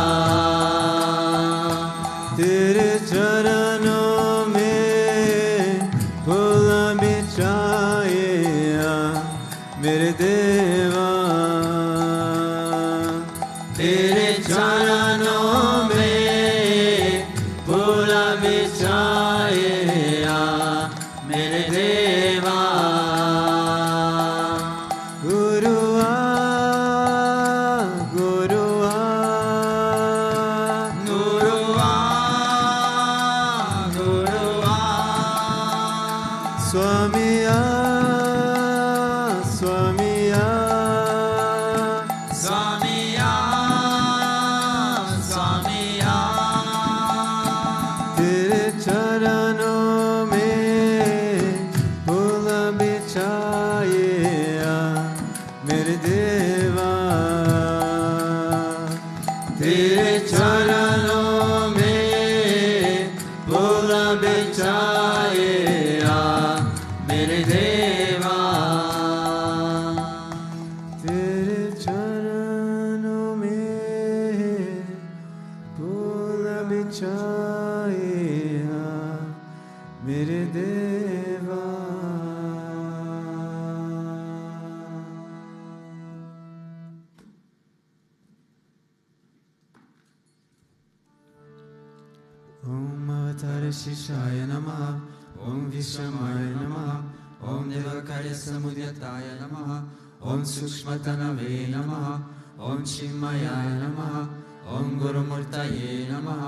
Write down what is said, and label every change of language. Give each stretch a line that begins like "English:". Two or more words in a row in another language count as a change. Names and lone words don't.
Hindi: तेरे चरणों में फूल बिछाए मेरे देवा तेरे चरणों में फूल बिछाए मेरे देवा गुरुआ गुरुआ गुरुआ गुरुआ स्वामिया स्वामिया स्वामिया स्वामिया तेरे चरणों में फूल बिछाए मेरे देवा तेरे चरणों में फूल बिछाए मेरे देवा तेरे चरणों में फूल बिछाए मेरे देवा
Sanskrit: ओम अवतार शिशाय नमः ओम विश्वमाय नमः ओम देवकार्य समुदयताय नमः ओम सूक्ष्मतनवे नमः ओम चिन्मयाय नमः ओम गुरुमूर्तये नमः